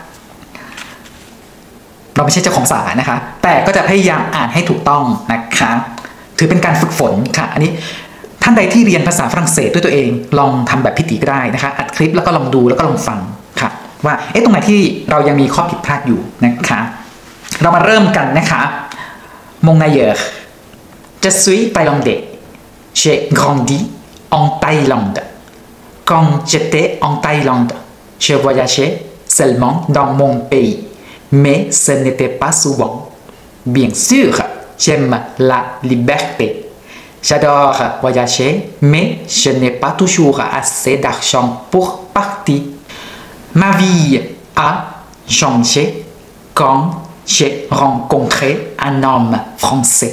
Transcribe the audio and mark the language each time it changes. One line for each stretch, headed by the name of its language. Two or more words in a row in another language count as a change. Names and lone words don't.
Thai: เราไม่ใช่เจ้าของสาขานะคะแต่ก็จะพยายามอ่านให้ถูกต้องนะคะถือเป็นการฝึกฝนค่ะอันนี้ท่านใดที่เรียนภาษาฝรั่งเศสด้วยตัวเองล องทำแบบพี่ตีก็ได้นะคะอัดคลิปแล้วก็ลองดูแล้วก็ลองฟังค่ะว่าตรงไหนที่เรา ยังมีข้อผิดพลาดอยู่นะคะเรามาเริ่มกันนะคะ
French: Mon ailleurs Je suis thaïlandais J'ai grandi en Thaïlande Quand j'étais en Thaïlande je voyageais seulement dans mon pays mais ce n'était pas souvent bien sûr j'aime la liberté j'adore voyager mais je n'ai pas toujours assez d'argent pour partir ma vie a changé quand j'ai rencontré un homme français.